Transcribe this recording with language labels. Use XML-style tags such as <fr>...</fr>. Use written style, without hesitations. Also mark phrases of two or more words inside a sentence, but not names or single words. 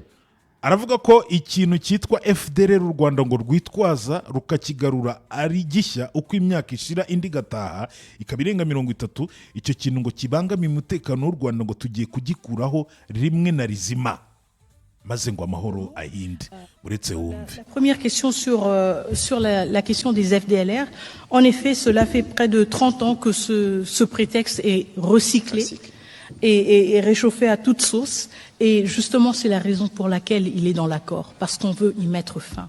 <rw>aravuga ko ikintu cyitwa FDLR u Rwanda ngo rwitwaza rukakigarura ari gishya uko imyaka ishira indi gataha ikabirenga 30 icyo kintu ngo kibangamiye umutekano w'u Rwanda ngo tugiye kugikuraho rimwe na rizima maze ngo amahoro ahinde uretse wumve.</rw> <fr>Première question sur la question des FDLR. En effet, cela fait près de 30 ans que ce prétexte est recyclé. Et réchauffé à toute sauce. Et justement, c'est la raison pour laquelle il est dans l'accord, parce qu'on veut y mettre fin.</fr>